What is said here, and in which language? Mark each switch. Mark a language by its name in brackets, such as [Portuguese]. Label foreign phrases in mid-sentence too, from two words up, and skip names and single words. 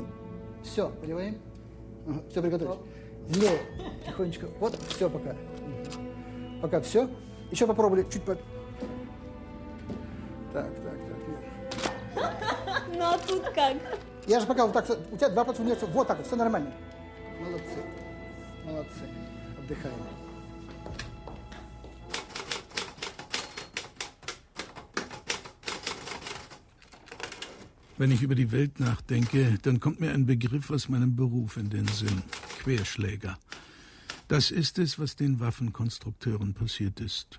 [Russian] Все, понимаем? Угу. Все, приготовились. Влево. Тихонечко. Вот, все пока. Пока все. Еще попробовали чуть по... Так, нет. Ну а тут как? Я же пока вот так, у тебя 2 пальца вниз, вот так вот, все нормально. Молодцы. Отдыхаем. [German] Wenn ich über die Welt nachdenke, dann kommt mir ein Begriff aus meinem Beruf in den Sinn. Querschläger. Das ist es, was den Waffenkonstrukteuren passiert ist.